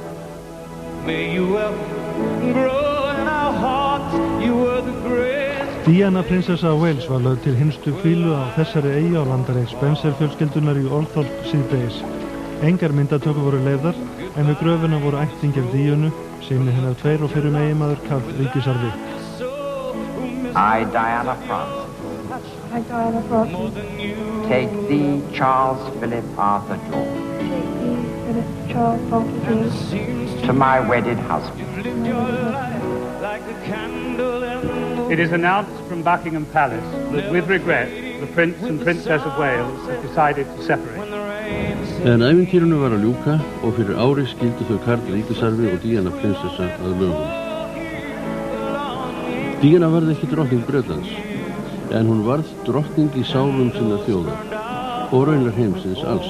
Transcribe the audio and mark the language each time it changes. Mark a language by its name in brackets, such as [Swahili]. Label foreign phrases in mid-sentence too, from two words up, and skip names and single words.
[Icelandic] Diana prinsessa af Wales var lögð til hinstu hvílu á þessari eyju á landareign Spencer fjölskyldunar í Álþorp síðdegis. Engar myndatökur voru leyfðar en við gröfuna voru ættingjar Díönu, synir hennar 2 og fyrrum eiginmaður Karl ríkisarfi. [English] I, Diana Frances. I, Diana Frances. Take thee, Charles Philip Arthur George. Take thee, Philip Charles Arthur George. To my wedded husband. It is announced from Buckingham Palace that with regret the Prince and Princess of Wales have decided to separate. [Icelandic] En ævintýrinu var að ljúka og fyrir ári skildu þau Karl ríkisarfi og Diana prinsessa að lögum. Diana varð ekki drottning Bretlands, en hún varð drottning í sálum sinna þjóðar og raunar heimsins alls.